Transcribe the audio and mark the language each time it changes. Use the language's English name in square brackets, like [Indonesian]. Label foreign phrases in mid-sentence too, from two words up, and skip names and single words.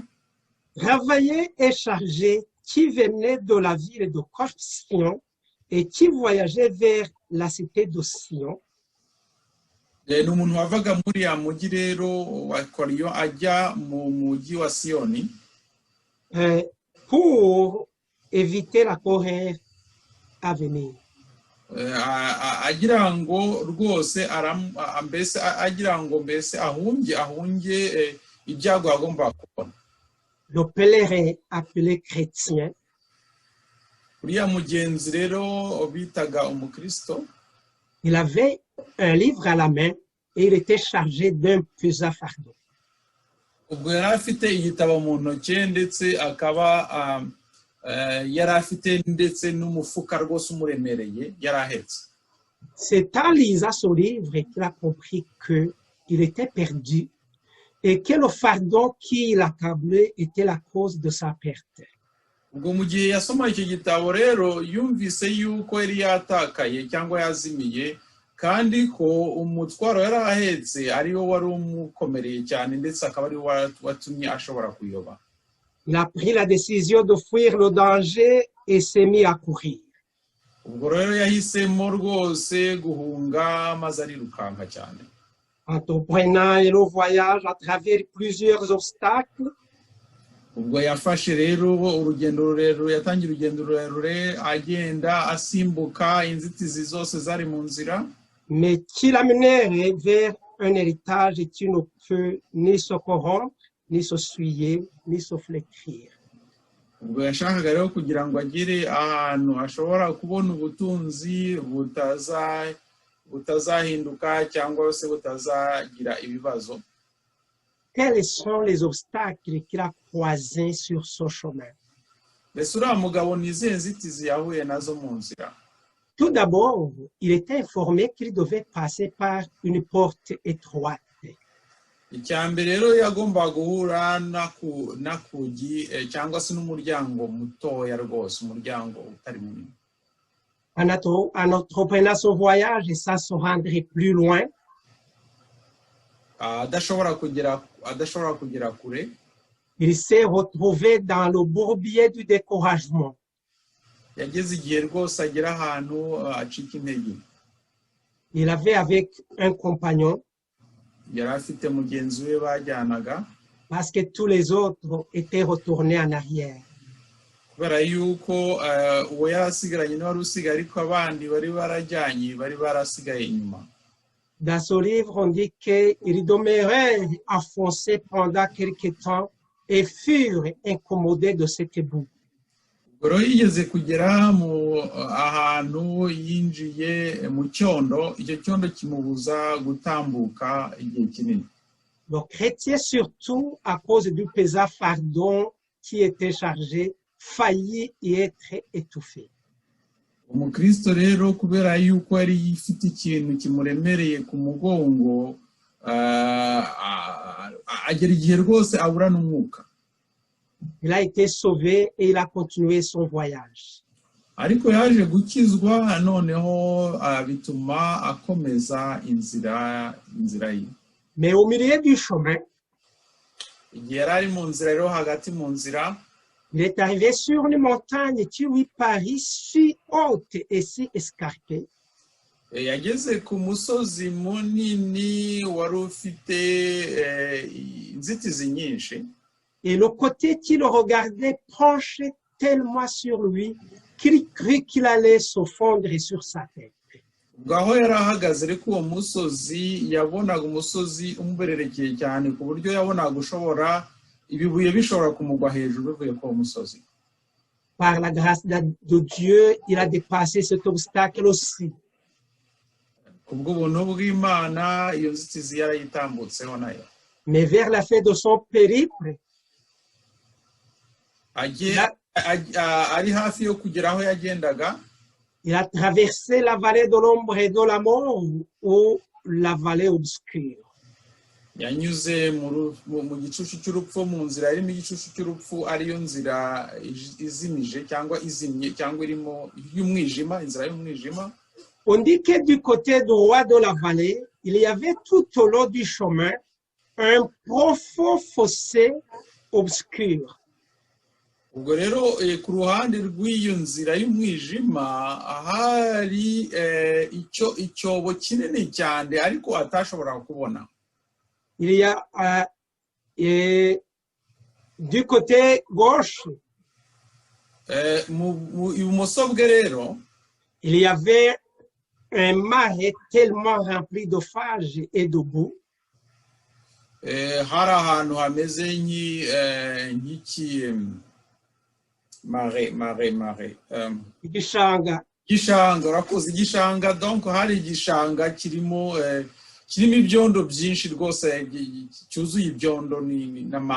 [French] travaillé et chargé, qui venait de la ville de Corsion et qui voyageait vers la cité de Sion. [Kinyarwanda] ni umuntu wavaga muri ya mujyi rero wa Koriyo ajya mu mujyi wa Siyoni [French] pour éviter la colère à venir. [Kinyarwanda] agira ngo rwose mbese ahunge ibyago agomba kubona. [French] Le pèlerin appelé chrétien [Kinyarwanda] uriya mugenzi rero bitaga umukristo, [French] il avait un livre à la main et il était chargé d'un pesant fardeau. [Kinyarwanda] ubwo yari afite igitabo mu ntoki ndetse akaba yari afite ndetse n'umufuka rwose umuremereye yari ahetse. [French] C'est en lisant ce livre qu'il a compris qu'il était perdu et que le fardeau qui l'accablait était la cause de sa perte. [Kinyarwanda] ubwo mu gihe yasoma icyo gitabo rero yumvise yuko yari yatakaye cyangwa yazimiye, kandi ko umutwaro yari ahetse ariwo wari umukomereye cyane ndetse akaba ari watumye ashobora kuyoba. [French] Il a pris la décision de fuir le danger et s'est mis à courir. [Kinyarwanda] ubwo rero yahisemo rwose guhunga maze arirukanka cyane. [French] Entreprenant le voyage à travers plusieurs obstacles, [Kinyarwanda] ubwo yafashe rero urugendo rurerure, yatangiye urugendo rurerure agenda asimbuka inzitizi zose zari mu nzira, [French] mais qui l'amenait vers un héritage qui ne peut ni se corrompre, ni se souiller, ni se flétrir. [Kinyarwanda] ubwo yashakaga rero kugira ngo agere ahantu ashobora kubona ubutunzi butazahinduka cyangwa se butazagira ibibazo. [French] Quels sont les obstacles qu'il a croisés sur son chemin? [Kinyarwanda] mbese uriya mugabo ni izihe nzitizi yahuye nazo mu nzira? [French] Tout d'abord, il était informé qu'il devait passer par une porte étroite. [Kinyarwanda] icya mbere rero yagombaga guhura n'akugi cyangwa se n'umuryango mutoya rwose, umuryango utari munini. [French] En entreprenant son voyage, ça se rendrait plus loin. [Kinyarwanda] adashobora kugera kure, [French] Il s'est retrouvé dans le bourbier du découragement. [Kinyarwanda] yageze igihe rwose agera ahantu acika intege. [French] Il avait avec un compagnon [Kinyarwanda] yari afite mugenzi we bajyanaga, [French] parce que tous les autres étaient retournés en arrière. [Kinyarwanda] kubera yuko uwo yari asigaranye n'uwari usigaye, ariko abandi bari barajyanye bari barasigaye inyuma. [French] Dans ce livre, on dit qu'ils demeurèrent enfoncés pendant quelque temps et furent incommodés de cette boue. [Kinyarwanda] ubwo rero yigeze kugera ahantu yinjiye mu cyondo, icyo cyondo kimubuza gutambuka igihe kinini. [French] Le chrétien, surtout à cause du pesant fardeau qui était chargé, faillit y être étouffé. [Kinyarwanda] umukristo rero kubera yuko yari ifite ikintu kimuremereye ku mugongo, agera igihe rwose abura n'umwuka. [French] Il a été sauvé et il a continué son voyage. [Kinyarwanda] Ariko yaje gukizwa noneho bituma akomeza inzira ye. [French] Mais au milieu du chemin, [Kinyarwanda] Igihe yari ari mu nzira rero hagati mu nzira, [French] il est arrivé sur une montagne qui lui parut si haute et si escarpée. [Kinyarwanda] yageze ku musozi munini wari ufite inzitizi nyinshi. [French] Et le côté qu'il regardait penchait tellement sur lui qu'il crut qu'il allait se fondre sur sa tête. [Kinyarwanda] Ubwo aho yari ahagaze ariko uwo musozi yabonaga umusozi umubererekeye cyane ku buryo yabonaga ushobora ibibuye bishobora kumugwa hejuru bivuye ku musozi. [French] Par la grâce de Dieu, il a dépassé cet obstacle aussi. [Kinyarwanda] Kubw'ubuntu bw'Imana iyo nzitizi yarayitambutseho nayo. [French] Mais vers la fin de son périple, [Kinyarwanda] ari hafi yo kugera aho yagendaga, [French] il a traversé la vallée de l'ombre et de la mort ou la vallée obscure. [Kinyarwanda] yanyuze mu gicucu cy'urupfu, mu nzira irimo igicucu cy'urupfu, ariyo nzira izimije cyangwa izimye cyangwa irimo y'umwijima, inzira y'umwijima. [French] On dit que du côté droit de la vallée, il y avait tout au long du chemin un profond fossé obscur. [Kinyarwanda] Ubwo rero ku ruhande rw'iyo nzira y'umwijima ahari icyobo kinini cyane ariko atashobora kubona. [French] Il y a du côté gauche, [Kinyarwanda] ibumoso bwe rero [French] il y avait un marais tellement rempli de phages et de boue. [Kinyarwanda] hari ahantu hameze nk'iki mare igishanga. Urakoze, igishanga. Donc hari igishanga kirimo ibyondo byinshi rwose, cyuzuye ibyondo n'amazi.